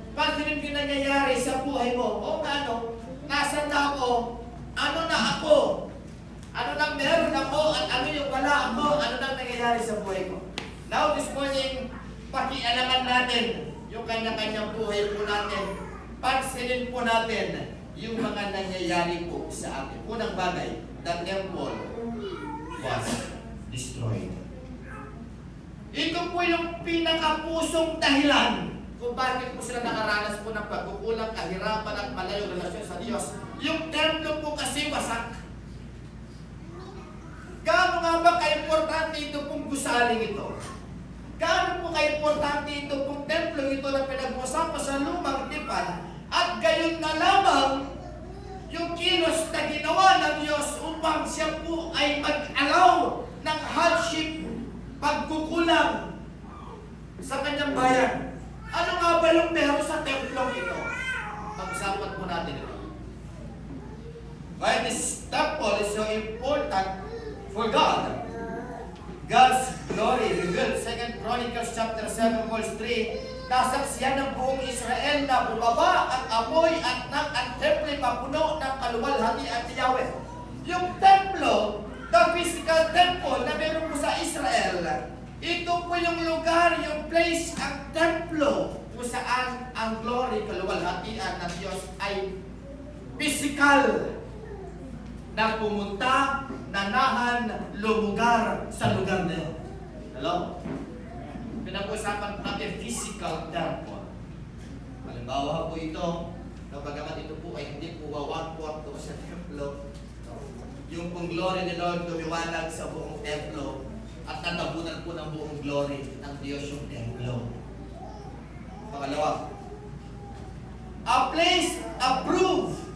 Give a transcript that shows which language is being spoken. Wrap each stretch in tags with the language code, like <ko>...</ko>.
<tl>Pansinin mo yung nangyayari sa buhay mo. O ano, nasan na ako? Ano na ako? Ano nang meron ako? At ano yung wala ako? Ano nang nangyayari sa buhay ko?</tl> <en>Now this morning,</en> <tl>pakialaman natin yung kanya-kanyang buhay po natin. Pansinin po natin yung mga nangyayari po sa atin. Unang bagay,</tl> <en>the temple was destroyed.</en> <tl>Ito po yung pinakapusong dahilan kung bakit po sila nakaranas po ng pagkukulang, kahirapan at malayo relasyon sa Diyos. Yung templo po kasi wasak. Gaano nga ba ka-importante ito pong gusaling ito? Gaano po ka-importante ito pong templo ito na pinag-usapan sa lumang tipan? At gayon na lamang yung kilos na ginawa ng Diyos upang siya po ay mag-allow ng hardship, pagkukulang sa kanyang bayan. Ano nga ba yung meron sa templong ito? Pag-usapan po natin ito.</tl> <en>Why this temple is so important for God? God's glory revealed. 2 Chronicles chapter 7 verse 3.</en> <tl>Nasaksiyan ng buong Israel na bumaba ang amoy at ang temple mapuno ng kaluwalhatian ni Yahweh. Yung templo,</tl> <en>the physical temple</en> <tl>na meron po sa Israel, ito po yung lugar, yung place, ang templo kung saan ang glory, kaluwalhatian ng Diyos ay physical na pumunta, nanahan, lumugar sa lugar na yun. Hello? Pinag-usapan natin physical temple. Halimbawa po ito, na bagamat ito po ay hindi po one-fourth sa templo, yung pong glory ni Lord lumiwanag sa buong templo at natabunan po ng buong glory ng Diyos yung templo.</tl> <en>Pangalawa, a place approved</en>